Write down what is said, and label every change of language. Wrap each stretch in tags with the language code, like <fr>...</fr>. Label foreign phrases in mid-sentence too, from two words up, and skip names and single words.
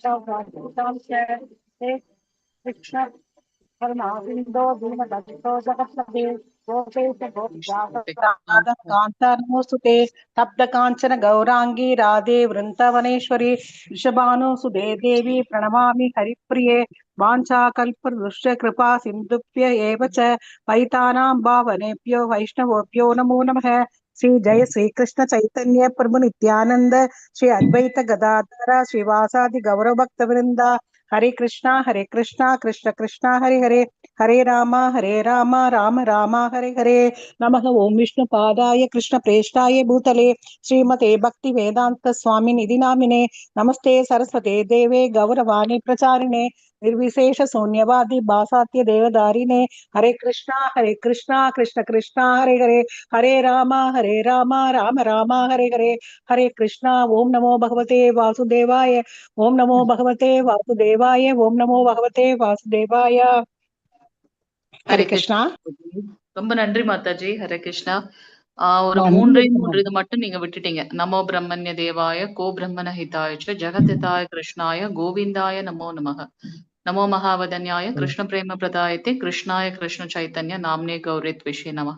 <sa>कृष्ण करुणासिन्धो दीनबन्धो जगत्पते कान्तारमोऽस्तुते तप्तकाञ्चन गौराङ्गी राधे वृन्दावनेश्वरी वृषभानुसुते देवी प्रणमामि हरिप्रिये. वाञ्छाकल्पतरुश्च कृपा सिन्धुभ्य एव च पतितानां पावनेभ्यो वैष्णवेभ्यो नमो नमः. श्री जय श्री कृष्ण चैतन्य प्रभु नित्यानंद श्री अद्वैत गदाधर श्रीवासादि गौरव भक्त वृंदा. हरे कृष्णा कृष्ण कृष्णा हरे हरे, हरे राम राम राम हरे हरे. नमः ओम विष्णु पादाय कृष्ण प्रेष्ठाय भूतले श्रीमते भक्ति वेदांत स्वामी निधि नामिने. नमस्ते सरस्वते देवे गौरवाणी प्रचारिणे निर्विशेष शून्यवादी भासात्य देवदारिणे. हरे कृष्णा कृष्ण कृष्णा हरे हरे, हरे राम राम राम हरे हरे. हरे कृष्णा. ओम नमो भगवते वासुदेवाय, ओम नमो भगवते वासुदेवाय, ओम नमो भगवते वासुदेवाय. हरे कृष्णा.</sa> <ta>ரொம்ப நன்றி மாதாஜி.</ta> <sa>हरे कृष्ण.</sa> <ta>ஒரு மூன்று இது மட்டும் நீங்க விட்டுட்டீங்க.</ta> <sa>नमो ब्रह्मण्य देवाय गो ब्राह्मण हिताय जगद्धिताय कृष्णाय गोविन्दाय नमो नमः. नमो महावदान्याय कृष्ण प्रेम प्रदायते कृष्णाय कृष्ण चैतन्य नाम्ने गौर त्विषे नमः.</sa>